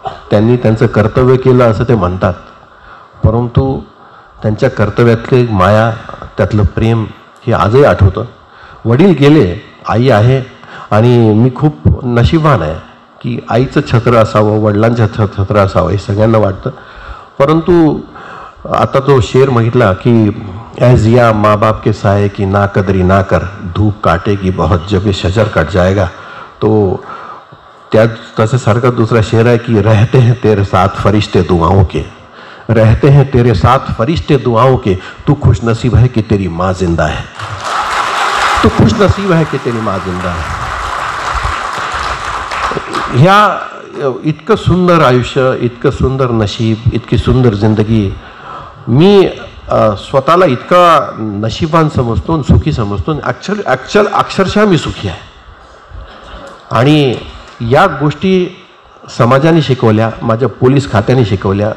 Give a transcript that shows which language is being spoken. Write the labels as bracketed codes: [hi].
[mr] त्यांनी त्यांचं कर्तव्य केलं असं ते म्हणतात, परंतु त्यांच्या कर्तव्यातली माया, त्यातलं प्रेम हे आजही आठवतं. वडील गेले, आई आहे, आणि मी खूप नशिबान आहे की आईचं छत्र असावं, वडिलांचं छत्र असावं हे सगळ्यांना वाटतं. परंतु आता तो शेर म्हटला की [hi] ऐ जिया माँ बाप के साये की ना कदरी ना कर, धूप काटेगी बहुत जब ये शजर कट जाएगा. [mr] तो त्या तसासारखा दुसरा शेर आहे की [hi] रहते हैं तेरे साथ फरिश्ते दुआओं के, रहते हैं तेरे साथ फरिश्ते दुआओं के, तू खुशनसीब है कि तेरी माँ जिंदा है, तू खुशनसीब है कि तेरी माँ जिंदा है. [mr] ह्या इतकं सुंदर आयुष्य, इतकं सुंदर नशीब, इतकी सुंदर जिंदगी, मी स्वतःला इतका नशिबान समजतो, सुखी समजतो. अक्षरशः मी सुखी आहे. आणि या गोष्टी समाजाने शिकवल्या, माझ्या पोलीस खात्याने शिकवल्या.